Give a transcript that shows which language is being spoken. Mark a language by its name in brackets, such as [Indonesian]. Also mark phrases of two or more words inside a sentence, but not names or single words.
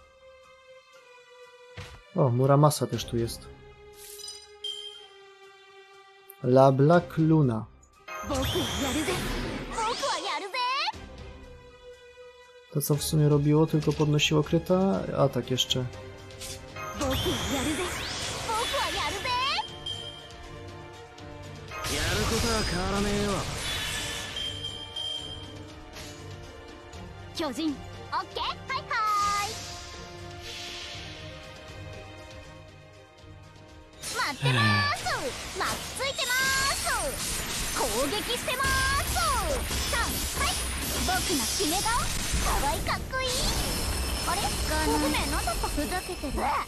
[Polish] O, Muramasa też tu jest. La Black Luna. [Japanese] 僕はやるぜ僕はやるぜ [Polish] To co w sumie robiło, tylko podnosiło kryta, a tak jeszcze. [Japanese] 僕はやるぜ僕はやるぜやることは変わらねえよ。巨人オッケーはいはい待ってまーす巻きついてまーす攻撃してまーすはい僕の決め顔かわいいかっこいいあれごめんなんだったふざけてる終わっちゃった